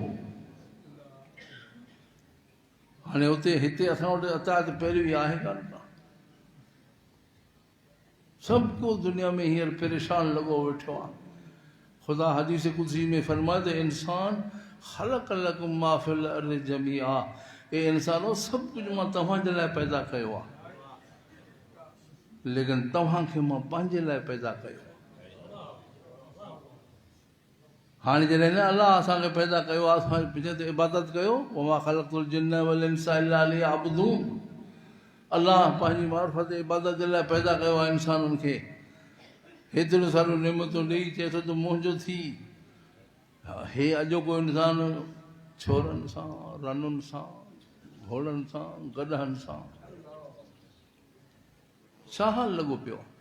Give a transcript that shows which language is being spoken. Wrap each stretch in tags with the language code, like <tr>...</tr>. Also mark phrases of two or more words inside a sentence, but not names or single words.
<sd>हाणे उते हिते असां वटि इताअत पैरवी आहे कान का। सभु को दुनिया में हींअर परेशान लॻो वेठो आहे। ख़ुदा हदीस कुदसी में फरमाए त इंसान</sd> <ar>خلق لكم ما في الأرض جميعا,</ar> <sd>ए इंसानो सभु कुझु मां तव्हांजे लाइ पैदा कयो आहे, लेकिन तव्हांखे मां पंहिंजे लाइ पैदा कयो। हाणे जॾहिं न अलाह असांखे पैदा कयो आहे, असां चए त इबादत कयो,</sd> <ar>وما خلقت الجن والإنس إلا ليعبدون.</ar> <sd>अलाह पंहिंजी मार्फत इबादत जे लाइ पैदा कयो आहे इंसाननि खे। हेतिरो सारो नेमतूं ॾेई चए थो त मुंहिंजो थी। हे अॼोको इंसान छोरनि सां, रनुनि सां, घोड़नि सां, गॾहनि सां छा हाल लॻो पियो।</sd>